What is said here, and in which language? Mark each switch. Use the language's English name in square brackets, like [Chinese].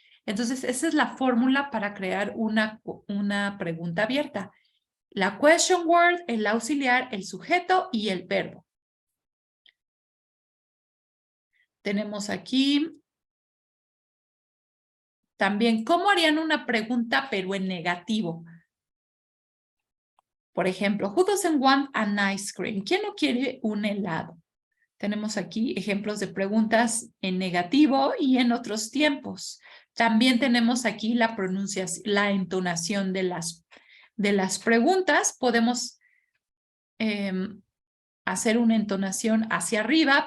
[Spanish] Entonces, esa es la fórmula para crear una pregunta abierta. La question word, el auxiliar, el sujeto y el verbo. Tenemos aquí también cómo harían una pregunta pero en negativo. Por ejemplo, [English] who doesn't want an ice cream? [Spanish] ¿Quién no quiere un helado? Tenemos aquí ejemplos de preguntas en negativo y en otros tiempos. También tenemos aquí la pronunciación, la entonación de las preguntas. Podemos hacer una entonación hacia arriba.